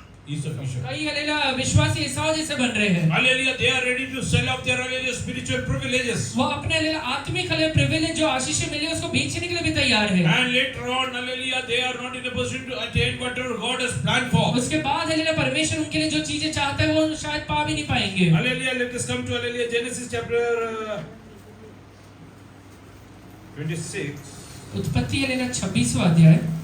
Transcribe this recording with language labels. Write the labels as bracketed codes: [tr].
[hi] कई हलेलुया विश्वासी ईसाऊ जैसे बन रहे हैं. [en] Hallelujah, they are ready to sell off their hallelujah spiritual privileges. [hi] वो अपने हलेलुया आत्मिक हलेलुया प्रिविलेज जो आशीष मिले उसको बेचने के लिए भी तैयार है. [en] And later on, hallelujah, they are not in a position to attain whatever God has planned for. [hi] उसके बाद हलेलुया परमेश्वर उनके लिए जो चीजें चाहता है वो शायद पा भी नहीं पाएंगे. [en] Hallelujah, let us come to hallelujah Genesis chapter 26. [hi] उत्पत्ति हलेलुया 26वां अध्याय.